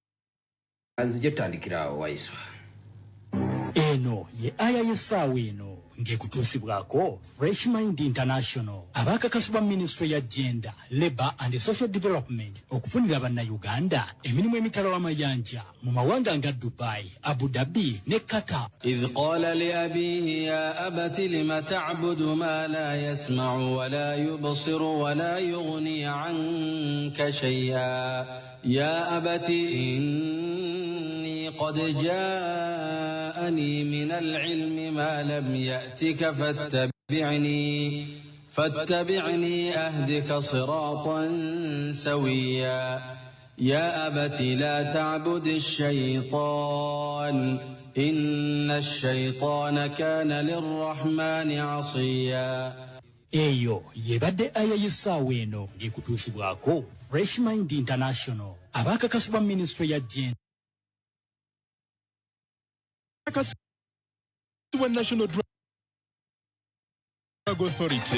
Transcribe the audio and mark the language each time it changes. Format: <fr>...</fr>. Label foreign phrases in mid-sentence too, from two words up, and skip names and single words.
<lg>Anzije tandikira awo Waiswa. Eno ye aya y'essaawa eno ng'ekutuusibwako Fresh Mind International abakakasibwa Ministry ya Gender, Labour and Social Development okufunira bannayuganda emirimu emitala w'amayanja mu mawanga nga Dubai, Abu Dhabi ne Qatar.</lg> <ar>إذ قال لأبيه يا أبت لم تعبد ما لا يسمع ولا يبصر ولا يغني عنك شيئا يا أبت إني قد جاءني من العلم ما لم يأتك فاتبعني أهدك صراطا سويا يا أبت لا تعبد الشيطان إن الشيطان كان للرحمن عصيا.</ar> <lg>Eyo yebadde aya y'essaawa eno ng'ekutuusibwako Fresh Mind International abakakasibwa Ministry ya Gender. National Drug Authority.</lg>